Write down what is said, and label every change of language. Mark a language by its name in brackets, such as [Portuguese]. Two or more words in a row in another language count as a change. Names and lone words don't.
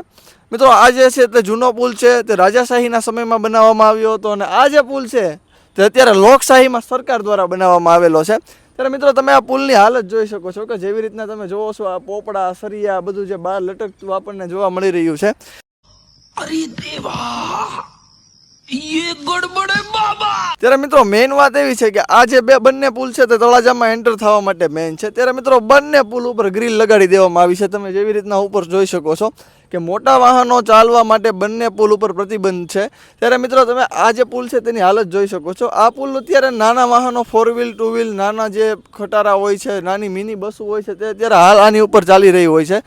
[Gujarati] મિત્રો, આ જે છે તે જૂનો પુલ છે, તે રાજાશાહીના સમયમાં બનાવવામાં આવ્યો હતો, અને આ જે પુલ છે તે અત્યારે લોકશાહીમાં સરકાર દ્વારા બનાવવામાં આવેલો છે. ત્યારે મિત્રો, તમે આ પુલની હાલત જોઈ શકો છો કે જેવી રીતના તમે જોવો છો આ પોપડા સરિયા બધું જે બહાર લટકતું આપણને જોવા મળી રહ્યું છે. [Hindi] अरे देवा, ये गड़बड़ है बाबा. [Gujarati] ત્યારે મિત્રો મેઇન વાત એવી છે કે આ જે બંને પુલ છે તે તળાજામાં એન્ટર થવા માટે મેઇન છે. ત્યારે મિત્રો બંને પુલ ઉપર ગ્રીલ લગાડી દેવામાં આવી છે. તમે જેવી રીતના ઉપર જોઈ શકો છો કે મોટા વાહનો ચાલવા માટે બંને પુલ ઉપર પ્રતિબંધ છે. ત્યારે મિત્રો તમે આ જે પુલ છે તેની હાલત જોઈ શકો છો. આ પુલ અત્યારે નાના વાહનો 4 વ્હીલ 2 વ્હીલ નાના જે ખટારા હોય છે, નાની મિની બસો હોય છે, તે અત્યારે હાલ આની ઉપર ચાલી રહી હોય છે.